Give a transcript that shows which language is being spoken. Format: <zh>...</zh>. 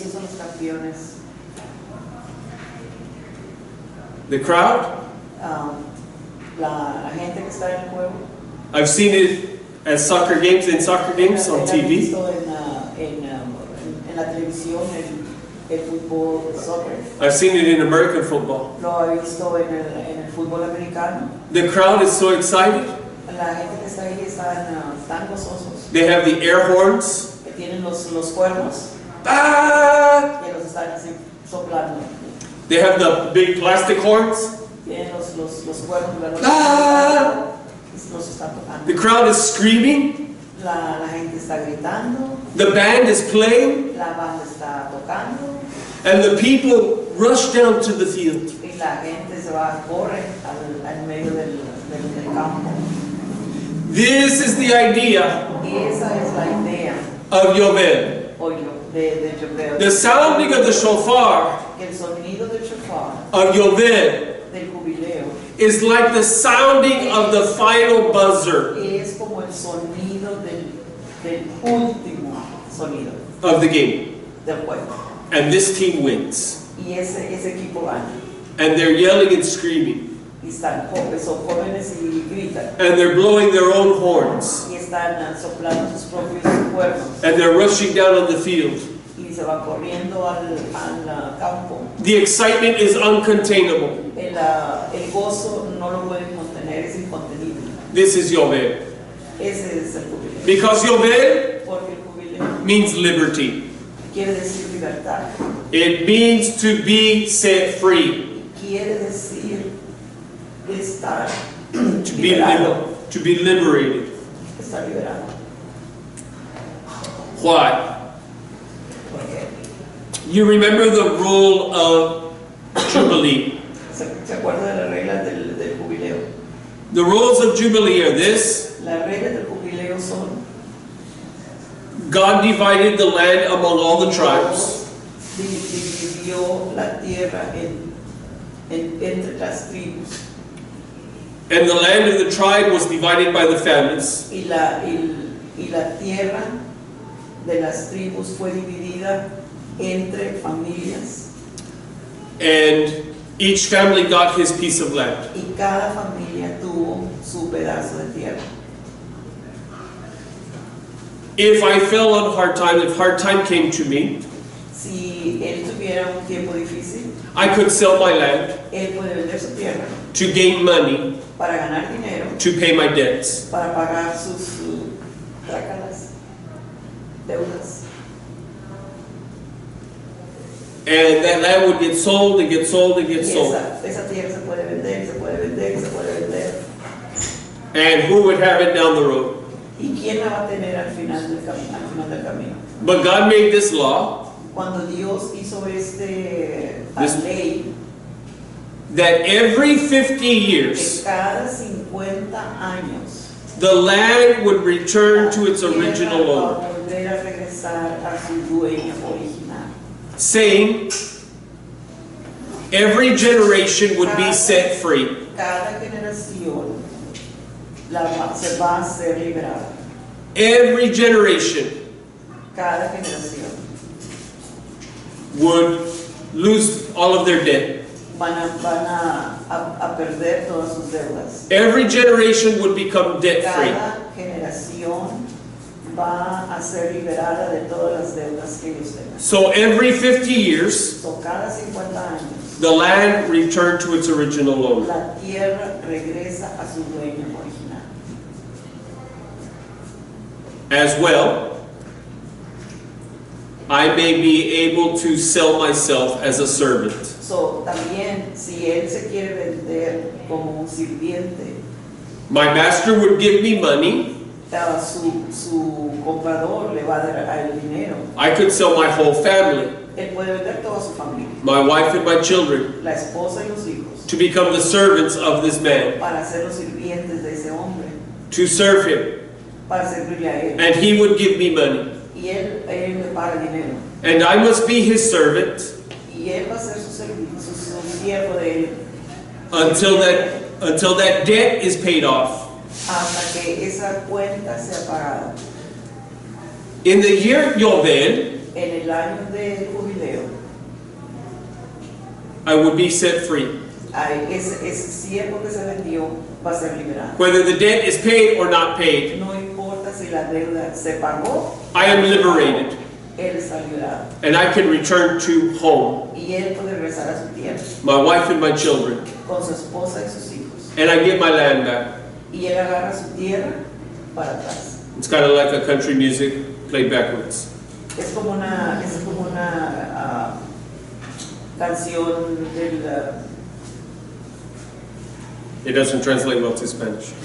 <es>Ellos son los campeones.</es> <en>The crowd,</en> <es>La gente que está en el juego.</es> <en>I've seen it as soccer games on</en> <es>La he</es> <en>TV.</en> <es>visto en la televisión, el fútbol, el soccer.</es> <en>I've seen it in American football.</en> <es>Lo he visto en el fútbol americano.</es> <en>The crowd is so excited.</en> <es>La gente que está ahí están tan gozosos.</es> <en>They have the air horns.</en> <es>Que tienen los cuernos Ah! que los están así soplando.</es> <en>They have the big plastic horns.</en> <es>Tienen los cuernos, ¿verdad? Ah! Los están tocando.</es> <en>The crowd is screaming.</en> <es>La gente está gritando.</es> <en>The band is playing.</en> <es>La banda está tocando.</es> <en>And the people rush down to the field.</en> <es>Y la gente se va, corre al medio del campo.</es> <en>This is the idea</en> <es>Y esa es la idea</es> <en>of Yovel.</en> <es>de Yovel.</es> <en>The sounding of the shofar</en> <es>Que el sonido del shofar,</es> <en>of Yovel</en> <es>del jubileo,</es> <en>is like the sounding of the final buzzer</en> <es>es como el sonido del último sonido</es> <en>of the game.</en> <es>del juego.</es> <en>And this team wins.</en> <es>Y ese equipo gana.</es> <en>And they're yelling and screaming.</en> <es>Y están son jóvenes y gritan.</es> <en>And they're blowing their own horns.</en> <es>Y están soplando sus propios cuernos.</es> <en>And they're rushing down on the field.</en> <es>Y se van corriendo al campo.</es> <en>The excitement is uncontainable.</en> <es>El gozo no lo pueden contener, es incontenible.</es> <en>This is Yovel.</en> <es>Ese es el jubileo.</es> <en>Because Yovel</en> <es>Porque el jubileo</es> <en>means liberty.</en> <es>quiere decir libertad.</es> <en>It means to be set free.</en> <es>Quiere decir estar</es> <en>To be,</en> <es>liberado.</es> <en>to be liberated.</en> <es>Estar liberado.</es> <en>Why?</en> <es>Porque</es> <en>You remember the rule of Jubilee.</en> <es>se acuerda de las reglas del jubileo.</es> <en>The rules of Jubilee are this.</en> <es>Las reglas del jubileo son:</es> <en>God divided the land among all the tribes.</en> <es>dividió la tierra entre las tribus.</es> <en>And the land of the tribe was divided by the families.</en> <es>Y Y la tierra de las tribus fue dividida entre familias.</es> <en>And each family got his piece of land.</en> <es>Y cada familia tuvo su pedazo de tierra.</es> <en>If I fell on hard time, if hard time came to me,</en> <es>Si él tuviera un tiempo difícil,</es> <en>I could sell my land</en> <es>él puede vender su tierra</es> <en>to gain money</en> <es>para ganar dinero,</es> <en>to pay my debts.</en> <es>para pagar sus trácalas, deudas.</es> <en>And that land would get sold and get sold and</en> <es>Y</es> <en>get sold.</en> <es>esa tierra se puede vender, se puede vender, se puede vender.</es> <en>And who would have it down the road?</en> <es>¿Y quién la va a tener al final del camino?</es> <en>But God made this law</en> <es>Cuando Dios hizo</es> <en>This-</en> <es>ley,</es> <en>that every 50</en> <es>que</es> <en>years</en> <es>cada 50 años</es> <en>the land would return to its</en> <es>la tierra</es> <en>original</en> <es>va</es> <en>owner,</en> <es>a volver a regresar a su dueño original.</es> <en>saying every generation would be set free.</en> <es>Cada generación se va a ser liberada.</es> <en>Every generation</en> <es>Cada generación</es> <en>would lose all of their debt.</en> <es>van a perder todas sus deudas.</es> <en>Every generation would become debt free.</en> <es>Cada generación va a ser liberada de todas las deudas que ellos tengan.</es> <en>So every 50 years,</en> <es>So, cada 50 años,</es> <en>the land returned to its original owner.</en> <es>la tierra regresa a su dueño original.</es> <en>As well, I may be able to sell myself as a servant.</en> <es>So, también, si él se quiere vender como un sirviente,</es> <en>My master would give me money.</en> <es>su comprador le va a dar a él dinero.</es> <en>I could sell my whole family,</en> <es>Él puede vender toda su familia,</es> <en>my wife and my children,</en> <es>la esposa y los hijos,</es> <en>to become the servants of this man,</en> <es>para ser los sirvientes de ese hombre,</es> <en>to serve him.</en> <es>para servirle a él.</es> <en>And he would give me money.</en> <es>Y él le paga dinero.</es> <en>And I must be his servant</en> <es>Y él va a ser su siervo de él</es> <en>until that debt is paid off.</en> <es>hasta que esa cuenta sea pagada.</es> <en>In the year Yovel,</en> <es>En el año del jubileo,</es> <en>I would be set free.</en> <es>ese siervo que se vendió va a ser liberado.</es> <en>Whether the debt is paid or not paid,</en> <es>No importa si la deuda se pagó,</es> <en>I am liberated.</en> <es>él está liberado.</es> <en>And I can return to home,</en> <es>Y él puede regresar a su tierra</es> <en>my wife and my children,</en> <es>con su esposa y sus hijos.</es> <en>and I get my land back.</en> <es>Y él agarra su tierra para atrás.</es> <en>It's kind of like a country music played backwards.</en> <es>Es como una canción del...</es> <en>It doesn't translate well to Spanish,</en>